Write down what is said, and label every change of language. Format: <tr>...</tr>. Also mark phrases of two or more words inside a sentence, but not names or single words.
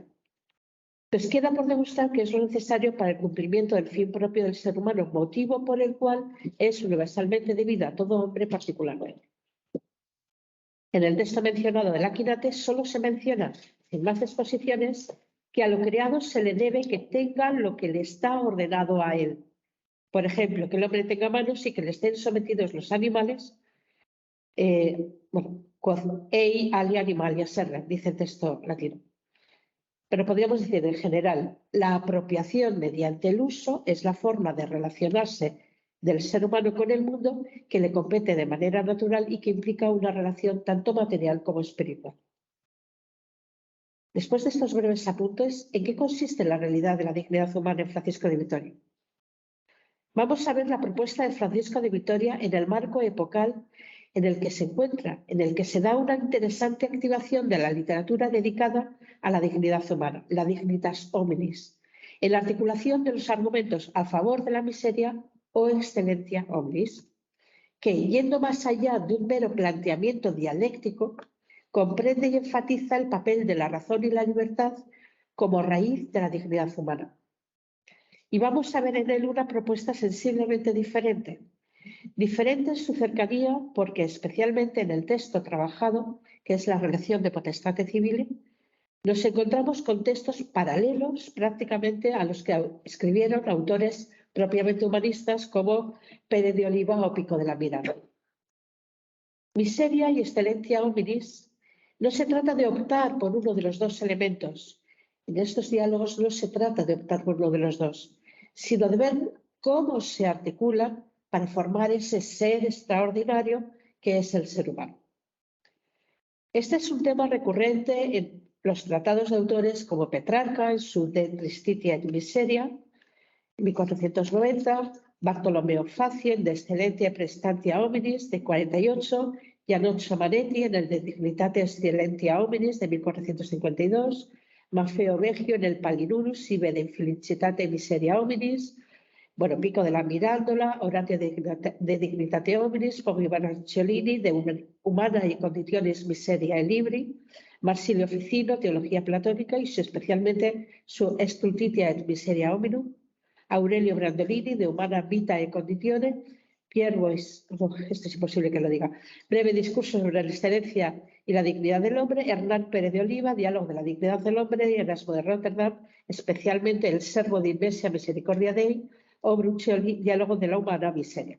<es>Pues queda por demostrar que es lo necesario para el cumplimiento del fin propio del ser humano, motivo por el cual es universalmente debido a todo hombre particularmente. En el texto mencionado del Aquinate solo se menciona, en más exposiciones, que a lo creado se le debe que tenga lo que le está ordenado a él. Por ejemplo, que el hombre tenga manos y que le estén sometidos los animales,</es> <la>quod ei alia animalia serra, dice el texto latino.</la> <es>Pero podríamos decir, en general, la apropiación mediante el uso es la forma de relacionarse del ser humano con el mundo que le compete de manera natural y que implica una relación tanto material como espiritual. Después de estos breves apuntes, ¿en qué consiste la realidad de la dignidad humana en Francisco de Vitoria? Vamos a ver la propuesta de Francisco de Vitoria en el marco epocal en el que se encuentra, en el que se da una interesante activación de la literatura dedicada a la dignidad humana, la</es> <la>dignitas hominis,</la> <es>en la articulación de los argumentos a favor de la miseria o</es> <la>excellentia omnis,</la> <es>que, yendo más allá de un mero planteamiento dialéctico, comprende y enfatiza el papel de la razón y la libertad como raíz de la dignidad humana. Y vamos a ver en él una propuesta sensiblemente diferente. Diferente en su cercanía porque, especialmente en el texto trabajado, que es la relación de potestate civile, nos encontramos con textos paralelos prácticamente a los que escribieron autores propiamente humanistas como Pérez de Oliva o Pico de la Miranda. Miseria y</es> <la>excellentia hominis.</la> <es>No se trata de optar por uno de los dos elementos. En estos diálogos no se trata de optar por uno de los dos, sino de ver cómo se articulan para formar ese ser extraordinario que es el ser humano. Este es un tema recurrente en los tratados de autores como Petrarca en su De Tristitia et Miseria, en 1490, Bartolomeo Faci en De Excellentia Prestantia Hominis, de 48, Janoccio Manetti en el De Dignitate Excellentia Hominis, de 1452, Maffeo Veggio en el Palinurus Sive de Felicitate Miseria Hominis, Pico de la Mirandola, Oratio de Dignitate Hominis, Poggio Ciolini, de Humana y Conditionis Miseria e Libri, Marsilio Ficino, Teología Platónica y especialmente su Stultitia et Miseria Hominum, Aurelio Brandolini, de Humana Vita e Condizione, Pierre Bois, esto es imposible que lo diga, Breve Discurso sobre la excelencia y la dignidad del hombre, Hernán Pérez de Oliva, Diálogo de la dignidad del hombre, y Erasmo de Rotterdam, especialmente el Servo de Inmensa Misericordia Dei, o Bruccioli, Diálogo de la humana miseria.</es>